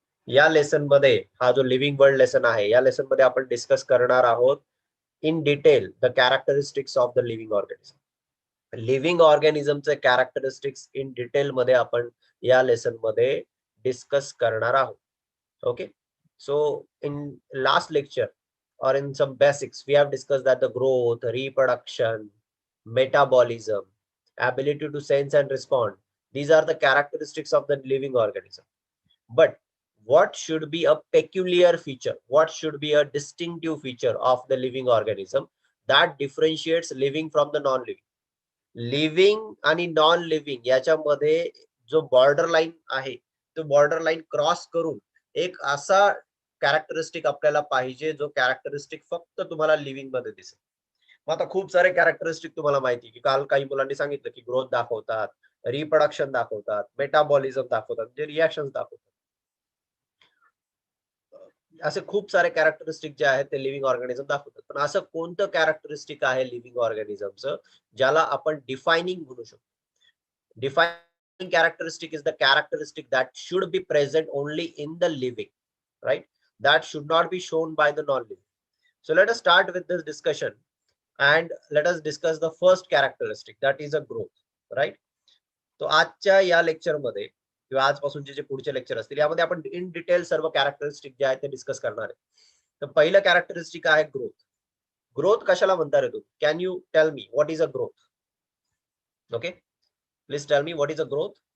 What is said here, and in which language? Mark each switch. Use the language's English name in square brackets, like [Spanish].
[Marathi] या लेसन मध्ये हा जो लिव्हिंग वर्ल्ड लेसन आहे या लेसन मध्ये आपण डिस्कस करणार आहोत [English] In detail the characteristics of the living organism. [Marathi] Living ऑर्गॅनिझमचे characteristics in detail मध्ये आपण या लेसन मध्ये डिस्कस करणार आहोत. [English] Okay, so in last lecture or in some basics we have discussed that the growth, reproduction, metabolism, ability to sense and respond, these are the characteristics of the living organism. But what should be a peculiar feature, what should be a distinctive feature of the living organism that differentiates living from the non-living? [Marathi] Living आणि non living याच्यामध्ये जो border line आहे तो border line cross करून एक असा characteristic आपल्याला पाहिजे जो कॅरेक्टरिस्टिक फक्त तुम्हाला लिव्हिंग मध्ये दिसेल. मग आता खूप सारे कॅरेक्टरिस्टिक तुम्हाला माहिती की काल काही मुलांनी सांगितलं की ग्रोथ दाखवतात, रिप्रोडक्शन दाखवतात, मेटाबॉलिझम दाखवतात, जे रिॲक्शन दाखवतात. असे खूप सारे कॅरेक्टरिस्टिक जे आहेत ते लिव्हिंग ऑर्गॅनिझम दाखवतात. पण असं कोणतं कॅरेक्टरिस्टिक आहे लिव्हिंग ऑर्गॅनिझमचं ज्याला आपण डिफायनिंग म्हणू शकतो? [English] Defining characteristic is the characteristic that should be present only in the living, right? That should not be shown by the non-living. So let us start with this discussion and let us discuss the first characteristic, that is a growth, right? [Marathi] तो आजच्या या lecture मध्ये किंवा आजपासूनचे जे पुढचे lecture असतील यामध्ये आपण इन डिटेल सर्व कॅरेक्टरिस्टिक जे आहेत ते डिस्कस करणार आहे. तर पहिलं कॅरेक्टरिस्टिक आहे ग्रोथ. ग्रोथ कशाला म्हणता रे तू? [English] Can you tell me what is a growth? Okay, please tell me what is a growth.